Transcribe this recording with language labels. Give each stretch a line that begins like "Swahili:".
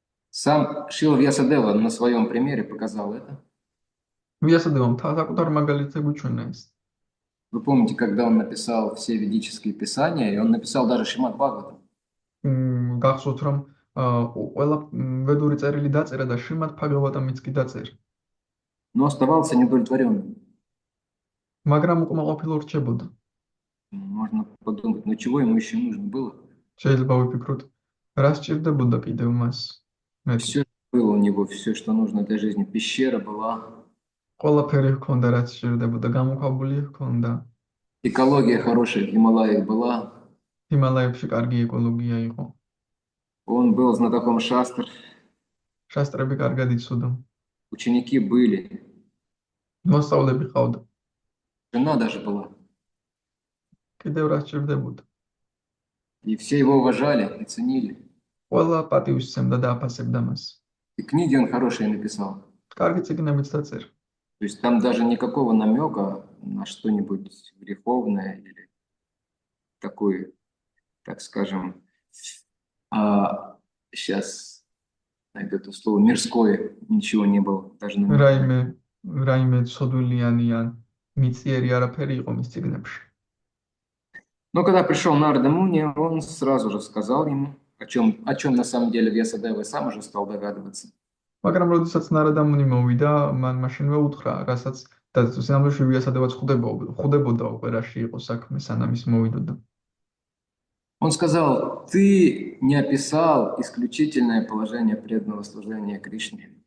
Russian: Сам Шрила Вьясадева на своем примере показал это.
Georgian: ვიასადევამ საკუთარ მაგალითზე გვიჩვენა ეს.
Russian: Вы помните, когда он написал все ведические писания, и он написал даже Шримад Бхагаватам.
Georgian: გახსოვთ რომ ყველა ведури წერილი დაწერა და შრიმად ბჰაგავატამიც კი დაწერა.
Russian: Но оставался недовлетворенным.
Georgian: მაგრამ უკმაყოფილო რჩებოდა.
Russian: Можно подумать, ну чего ему еще нужно было?
Georgian: შეიძლება ვიფიქროთ, რა სჭირდებოდა კიდევ მას?
Russian: Все было у него, все, что нужно для жизни. Пещера была.
Georgian: ყველაფერი ჰქონდა, რაც სჭირდებოდა, გამოქვაბული ჰქონდა.
Russian: Экология хорошая в Гималаях была.
Georgian: ჰიმალაებში კარგი ეკოლოგია იყო.
Russian: Он был знатоком шастр.
Georgian: შასტრები კარგად იცოდა.
Russian: Ученики были.
Georgian: მოსწავლეები ყავდა.
Russian: Жена даже была.
Georgian: კიდევ რა სჭირდებოდა?
Russian: И все его уважали и ценили.
Georgian: ყველა პატივს სცემდა და აფასებდა მას.
Russian: И книги он хорошие написал.
Georgian: კარგი წიგნებიც დაწერა.
Russian: То есть там даже никакого намека на что-нибудь греховное или такое, так скажем, Сейчас найду это слово мирское, ничего не было, даже намека.
Georgian: რაიმე ცოდვილიანი ან მიწიერი არაფერი იყო მის წიგნებში.
Russian: Но когда пришел Нарда Муни, он сразу же сказал ему, о чем на самом деле Вьясадева и сам уже стал догадываться.
Georgian: მაგრამ როდესაც ნარადამუნი მოვიდა, მან მაშინვე უთხრა, რასაც და სინამდვილეში ვიასადევაც ხვდებოდა უკვე რაში იყო საქმე, სანამ ის მოვიდოდა.
Russian: Он сказал, ты не описал исключительное положение преданного служения Кришне.